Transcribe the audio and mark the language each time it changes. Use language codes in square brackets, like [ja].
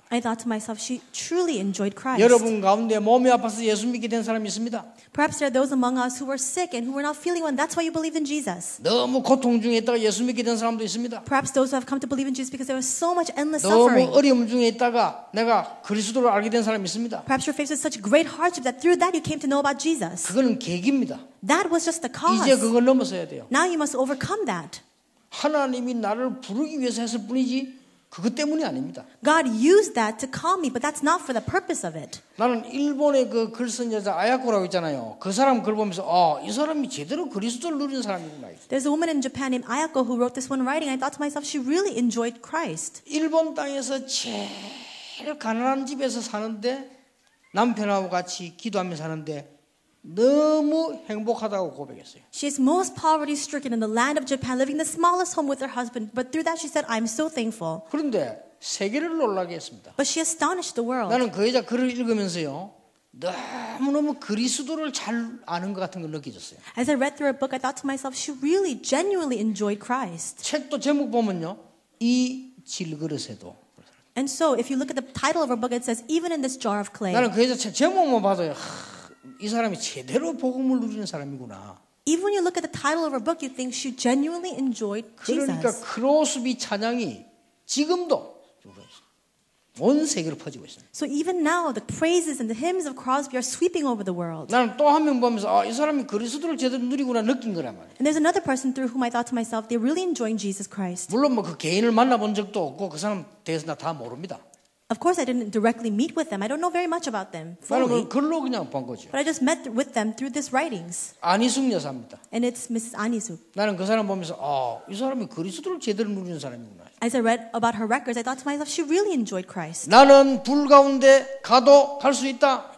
[en] I thought to myself, she truly enjoyed Christ. [ko] 여러분 가운데 몸이 아파서 예수 믿게 된 사람이 있습니다. [en] Perhaps there are those among us who were sick and who were not feeling well. That's why you believed in Jesus. [ko] 너무 고통 중에 있다가 예수 믿게 된 사람도 있습니다. [en] Perhaps those who have come to believe in Jesus because there was so much endless [ko] 너무 [en] suffering. [ko] 어려움 중에 있다가 내가 그리스도를 알게 된 사람이 있습니다. [en] Perhaps you're faced with such great hardship that through that you came to know about Jesus. [ko] 그거는 계기입니다. [en] That was just the cause. [ko] 이제 그걸 넘어서야 돼요. [en] Now you must overcome that. [ko] 하나님이 나를 부르기 위해서 했을 뿐이지 그것 때문이 아닙니다. [en] God used that to call me, but that's not for the purpose of it. [ko] 나는 일본의 그 글 쓴 여자 아야코라고 있잖아요. 그 사람 글 보면서 이 사람이 제대로 그리스도를 누리는 사람이구나. [en] There's a woman in Japan named Ayako who wrote this one writing. I thought to myself, she really enjoyed Christ. [ko] 일본 땅에서 제일 가난한 집에서 사는데 남편하고 같이 기도하며 사는데 너무 행복하다고 고백했어요. [en] She is most poverty-stricken in the land of Japan, living in the smallest home with her husband. But through that, she said, I'm so thankful. [ko] 그런데 세계를 놀라게 했습니다. [en] But she astonished the world. [ko] 나는 그 여자 글을 읽으면서요. 너무너무 그리스도를 잘 아는 것 같은 걸 느껴졌어요. [en] As I read through her book, I thought to myself, she really, genuinely enjoyed Christ. [ko] 책도 제목 보면요. 이 질그릇에도. [en] And so, if you look at the title of her book, it says, even in this jar of clay. [ko] 나는 그 여자 책 제목만 봐도요. 이 사람이 제대로 복음을 누리는 사람이구나. [en] Even when you look at the title of her book, you think she genuinely enjoyed [ko] 그러니까 [en] Jesus. [ko] 크로스비 찬양이 지금도 온 세계로 퍼지고 있습니다. [en] So even now, the praises and the hymns of Crosby are sweeping over the world. [ko] 나는 또 한 명 보면서 이 사람이 그리스도를 제대로 누리구나 느낀 거란 말이에요. [en] And there's another person through whom I thought to myself, they're really enjoying Jesus Christ. [ko] 물론 뭐 그 개인을 만나본 적도 없고 그 사람 대해서 나 다 모릅니다. [en] Of course, I didn't directly meet with them. I don't know very much about them [ko] 나는 [en] fully. [ko] 그 글로 그냥 본 거죠. [en] But I just met with them through these writings. [ko] 안희숙 여사입니다. [en] And it's Mrs. Anisuk. [ko] 나는 그 사람 보면서 이 사람이 그리스도를 제대로 누리는 사람이구나. [en] As I read about her records, I thought to myself, she really enjoyed Christ. [ko] 나는 불 가운데 가도 갈 수 있다.